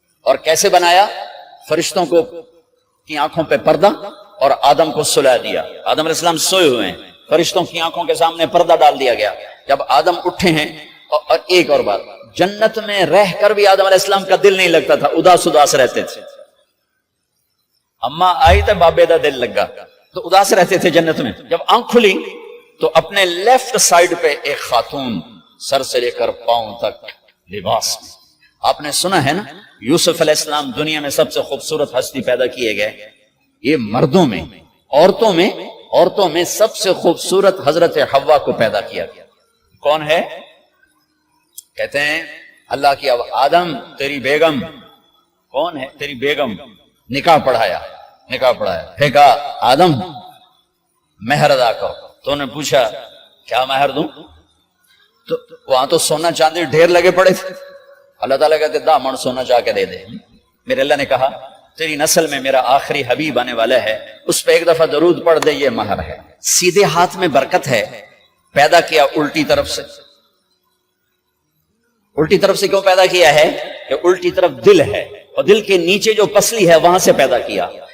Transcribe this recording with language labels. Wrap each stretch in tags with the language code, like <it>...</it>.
<ur>اور کیسے بنایا؟ فرشتوں کو کی آنکھوں پہ پردہ اور آدم کو سلا دیا. آدم علیہ السلام سوئے ہوئے ہیں, فرشتوں کی آنکھوں کے سامنے پردہ ڈال دیا گیا. جب آدم اٹھے ہیں, اور ایک اور بات, جنت میں رہ کر بھی آدم علیہ السلام کا دل نہیں لگتا تھا, اداس رہتے تھے.</ur> <pa>اماں آئی تو بابے دا دل لگا,</pa> <ur>تو اداس رہتے تھے جنت میں. جب آنکھ کھلی تو اپنے لیفٹ سائڈ پہ ایک خاتون سر سے لے کر پاؤں تک لباس میں. آپ نے سنا ہے نا, یوسف علیہ السلام دنیا میں سب سے خوبصورت ہستی پیدا کیے گئے. یہ مردوں میں, عورتوں میں سب سے خوبصورت حضرت حوا کو پیدا کیا گیا. کون ہے؟ کہتے ہیں اللہ کی آدم تیری بیگم کون ہے؟ تیری بیگم. نکاح پڑھایا. پھر کہا آدم مہر ادا کرو. تو نے پوچھا کیا مہر دوں؟ تو وہاں تو سونا چاندی ڈھیر لگے پڑے تھے.</ur> <pa>اللہ تعالیٰ کہتے دا من سونا چاہ کے دے دے.</pa> <ur>میرے اللہ نے کہا تیری نسل میں میرا آخری حبیب آنے والا ہے, اس پہ ایک دفعہ درود پڑھ دے, یہ مہر ہے. سیدھے ہاتھ میں برکت ہے. پیدا کیا الٹی طرف سے. الٹی طرف سے کیوں پیدا کیا ہے؟ کہ الٹی طرف دل ہے, اور دل کے نیچے جو پسلی ہے وہاں سے پیدا کیا.</ur>